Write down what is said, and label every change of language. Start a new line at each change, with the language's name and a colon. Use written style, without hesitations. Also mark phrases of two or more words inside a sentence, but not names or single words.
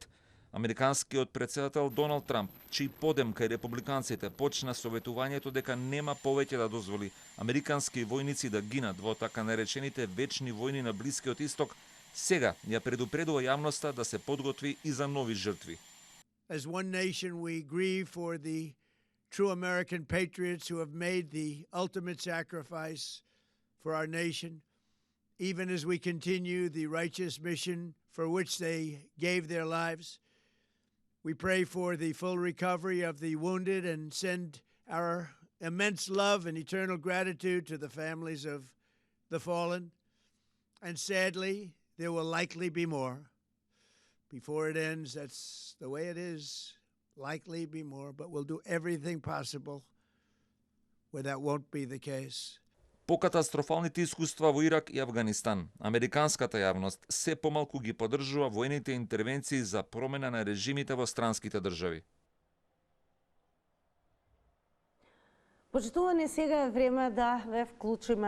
Macedonian: Американскиот претседател Доналд Трамп, чиј подем кај републиканците почна советувањето дека нема повеќе да дозволи американски војници да гинат во така наречените вечни војни на Блискиот Исток, Сега ја предупредува јавноста да се подготви и за нови жртви.
English: As one nation, we grieve for the true American patriots who have made the ultimate sacrifice for our nation, even as we continue the righteous mission for which they gave their lives. We pray for the full recovery of the wounded and send our immense love and eternal gratitude to the families of the fallen. And sadly, there will likely be more. Before it ends, that's the way it is. Likely be more, but we'll do everything possible where that won't be the case.
Macedonian: По катастрофалните искуства во Ирак и Авганистан, американската јавност се помалку ги поддржува воените интервенции за промена на режимите во странските држави. Почитувани, сега е време да ве вклучиме.